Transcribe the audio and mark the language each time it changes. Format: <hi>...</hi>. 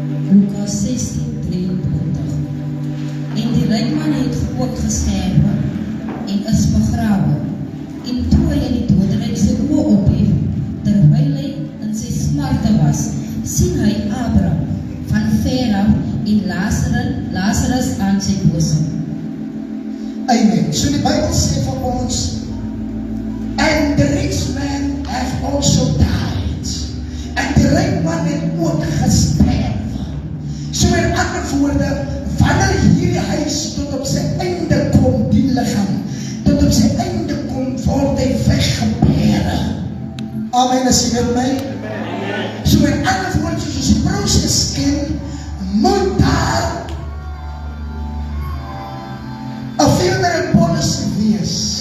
<af>Lukas 16:23. En die ryk man het ook gesterwe en is begrawe. En toe hy in die doderyk sy oë ophef, terwyl hy in sy smarte was, sien hy Abraham van ver af en Lazarus aan sy bosom. Amen. So die Bybel sê vir ons,</af> <en>and the rich man have also died.</en> <af>En die ryk man het ook gesterwe. So in ander woorde, wanneer hierdie huis tot op sy einde kom, die liggaam, tot op sy einde kom, word hy weggebere. Amen, as jy met my? So in ander woorde, soos die proses ken, moet daar 'n funeral policy wees.</af>